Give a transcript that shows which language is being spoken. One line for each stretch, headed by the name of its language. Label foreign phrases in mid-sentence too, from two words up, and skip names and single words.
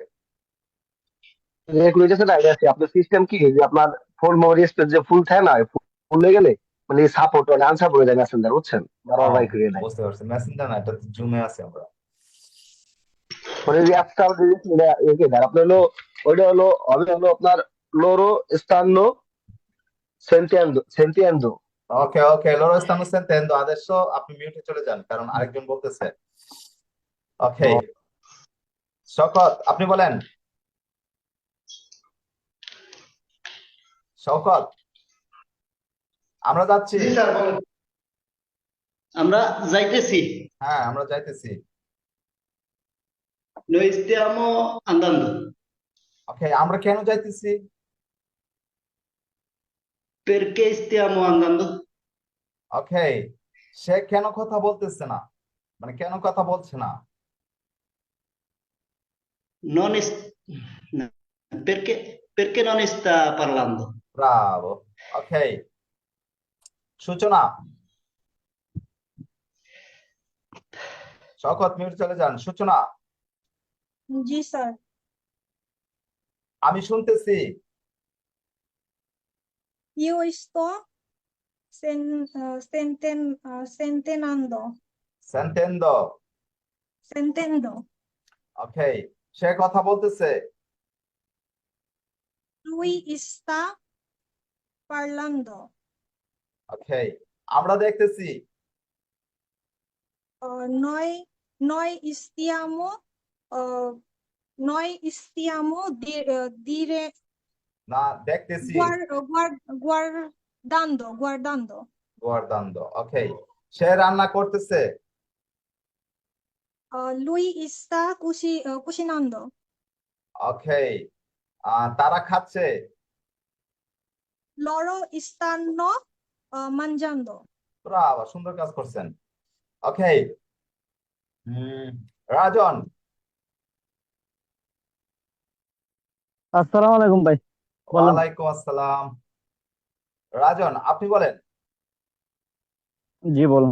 Bangla: এগুলো হচ্ছে না, এটা আছে আপনার সিস্টেম কি যে আপনার ফোন মেমোরি স্পেস যে ফুল থাকে না, ফুল হয়ে গেলে মানে সাপোর্ট মানে আনসাপোর্ট হয়ে যায় মেসেঞ্জার, বুঝছেন? বারবার বাইক হয়ে যায়। বুঝতে পারছি, মেসেঞ্জার না, এটা জুমে আছে আমরা। মানে যে অ্যাপটা আপনার হলো ওইটা হলো হবে হলো আপনার
Italian: loro stanno sentendo.
Bangla: ওকে ওকে,
Italian: loro stanno sentendo adesso,
Bangla: আপনি মিউটে চলে যান কারণ আরেকজন বলতেছে। ওকে, শওকত আপনি বলেন। শওকত, আমরা যাচ্ছি। জি স্যার বলেন। আমরা যাইতেছি। হ্যাঁ, আমরা যাইতেছি।
Italian: Noi stiamo andando.
Bangla: ওকে, আমরা কেন যাইতেছি?
Italian: Perché stiamo andando?
Bangla: ওকে, সে কেন কথা বলতেছে না, মানে কেন কথা বলছে না?
Italian: Non es... no. Perché non sta parlando?
Bangla: ব্রাভো। ওকে, সূচনা। শওকত মিউট চলে যান। সূচনা, জি স্যার। আমি শুনতেছি।
Italian: Io sto sentenando. সেন্টেন্ডো। Sentendo.
Bangla: ওকে, সে কথা বলতেছে।
Italian: Lui sta parlando.
Bangla: ওকে, আমরা দেখতেছি।
Italian: Noi stiamo uh, noi stiamo dire
Bangla: না, দেখতেছি।
Italian: guardando.
Bangla: গুয়ার্দান্দো। ওকে, সে রান্না করতেছে।
Italian: Lui sta cucinando.
Bangla: ওকে, তারা খাচ্ছে।
Italian: Loro stanno mangiando.
Bangla: ব্রাভো, সুন্দর কাজ করছেন। ওকে, রাজন। আসসালামু আলাইকুম ভাই, বলেন। ওয়ালাইকুম আসসালাম। রাজন, আপনি বলেন। জি বলুন।